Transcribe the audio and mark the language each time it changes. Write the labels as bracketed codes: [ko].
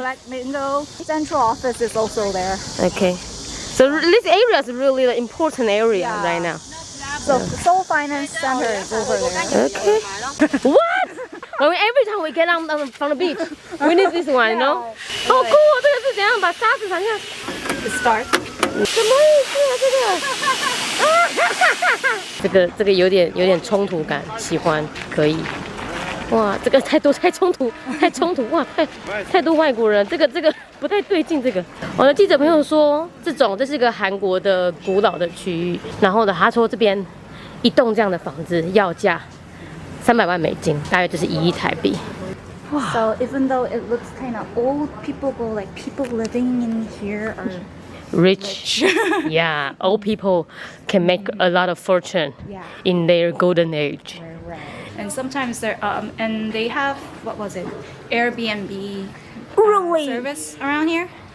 [en] Yeah, black window. Central office is also there. Okay. So this area is really an important area right now. So the Seoul Finance Center is over there. Okay. What? Every time we get on from the beach, we need this one, you know? [zh] 好酷哦！这个是怎样把沙子藏下？ [en] The start. [zh] 什么意思啊？这个有点冲突感，喜欢可以。哇，这个太冲突，哇，太多外国人，这个不太对劲。我的记者朋友说，这是个韩国的古老的区域，然后呢，他说这边一栋这样的房子要价300万美金，大约就是1亿台币。 [en] So even though it looks kind of old, people living in here are Rich. Yeah, old people can make a lot of fortune in their golden age. right. And sometimes and they have Airbnb service around here.